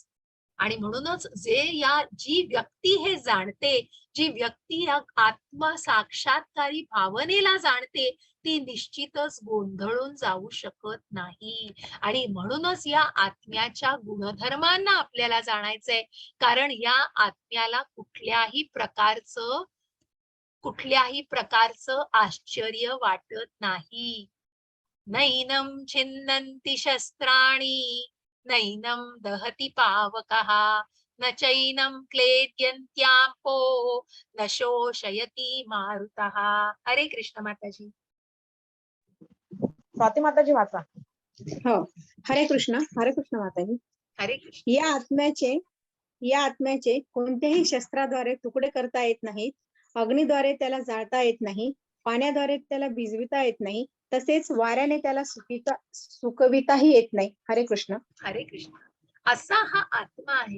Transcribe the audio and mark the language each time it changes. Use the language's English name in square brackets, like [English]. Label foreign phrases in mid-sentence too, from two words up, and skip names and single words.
[Marathi] आणि म्हणूनच जी व्यक्ती हे जाणते, जी व्यक्ती या आत्म साक्षात्कारी भावनेला जाणते, ती निश्चितच गोंधळून जाऊ शकत नाही. आणि म्हणूनच या आत्म्याच्या गुणधर्मांना आपल्याला जाणायचंय, कारण या आत्म्याला कुठल्याही प्रकारचं आश्चर्य वाटत नाही. [Sanskrit] नैनं छिन्नन्ति शस्त्राणि नैनं दहति पावकः न चैनं क्लेद्यन्त्यापो न शोषयति मारुतः. [Marathi] हरे कृष्ण माताजी. स्वाती माताजी वाचा. हो, हरे कृष्ण माताजी. हरे कृष्ण. या आत्म्याचे कोणत्याही शस्त्राद्वारे तुकडे करता येत नाहीत. अग्नीद्वारे त्याला जाळता येत नाही. पाण्याद्वारे त्याला भिजविता येत नाही. तसेच वाऱ्याने त्याला सुकविताही येत नाही. हरे कृष्ण. हरे कृष्ण. असा हा आत्मा आहे.